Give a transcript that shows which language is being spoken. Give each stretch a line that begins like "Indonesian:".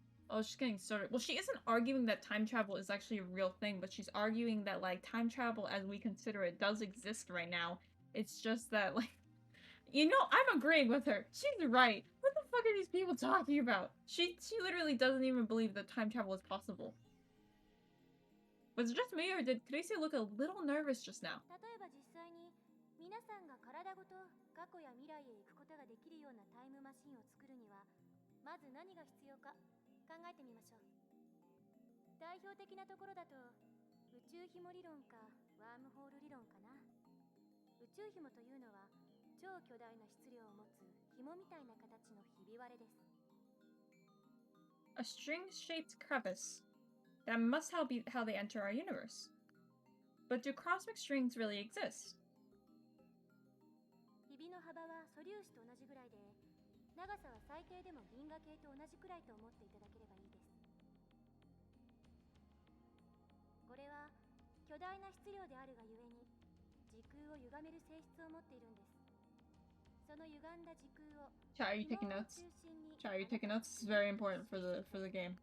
English: Oh, she's getting started. Well, she isn't arguing that time travel is actually a real thing, but she's arguing that, like, time travel as we consider it does exist right now. It's just that, like... You know, I'm agreeing with her. She's right. What the fuck are these people talking about? She literally doesn't even believe that time travel is possible. Was it just me, or did Kurisu look a little nervous just now?
Japanese: 例えば実際に皆さんが体ごと過去や未来へ行くことができるようなタイムマシンを作るにはまず何が必要か考えてみましょう。代表的なところだと宇宙紐理論かワームホール理論かな。宇宙紐というのは超巨大な質量を持つ紐みたいな形のひび割れです。
English: A string-shaped crevice. That must be how they enter our universe. But do cosmic strings really exist?
Japanese: ひびの幅は素粒子と同じぐらいで、長さは最低でも銀河系と同じくらいと思っていただければいいです。巨大な質量であるがゆえに時空を歪める性質を持っているんです。その歪んだ時空を
English: Chat, are you taking notes? Chat, are you taking notes? This is very important for the game.